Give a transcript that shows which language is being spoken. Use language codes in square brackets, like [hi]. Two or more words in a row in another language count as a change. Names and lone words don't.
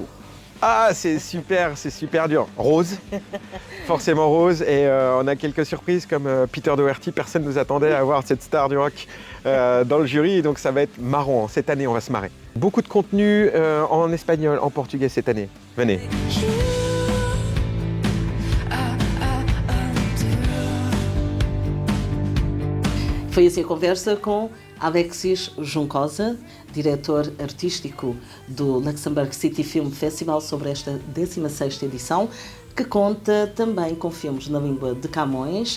[fr] Ah, c'est super dur. Rose, forcément Rose, et on a quelques surprises comme Peter Doherty. Personne ne nous attendait à avoir cette star du rock dans le jury, donc ça va être marrant. Cette année, on va se marrer. Beaucoup de contenu en espagnol, en portugais cette année. Venez. [pt] Foi assim a conversa com Alexis Juncosa, diretor artístico do Luxembourg City Film Festival, sobre esta 16ª edição, que conta também com filmes na língua de Camões.